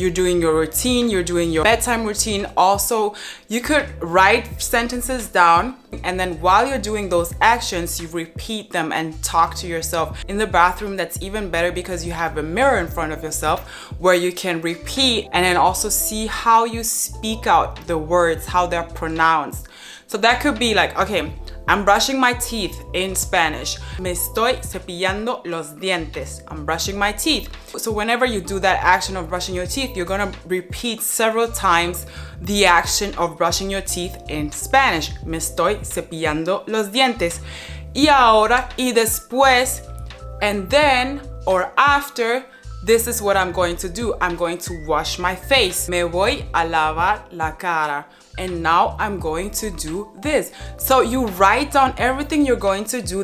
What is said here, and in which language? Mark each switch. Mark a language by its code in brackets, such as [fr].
[en] You're doing your routine, you're doing your bedtime routine. Also, you could write sentences down, and then while you're doing those actions, you repeat them and talk to yourself. In the bathroom, that's even better because you have a mirror in front of yourself where you can repeat and then also see how you speak out the words, how they're pronounced. So that could be like, okay, I'm brushing my teeth in Spanish. [es] Me estoy cepillando los dientes. [en] I'm brushing my teeth. So whenever you do that action of brushing your teeth, you're gonna repeat several times the action of brushing your teeth in Spanish. [es] Me estoy cepillando los dientes. Y ahora, y después, [en] and then, or after, this is what I'm going to do. I'm going to wash my face. [es] Me voy a lavar la cara. [en] And now I'm going to do this. So you write down everything you're going to do.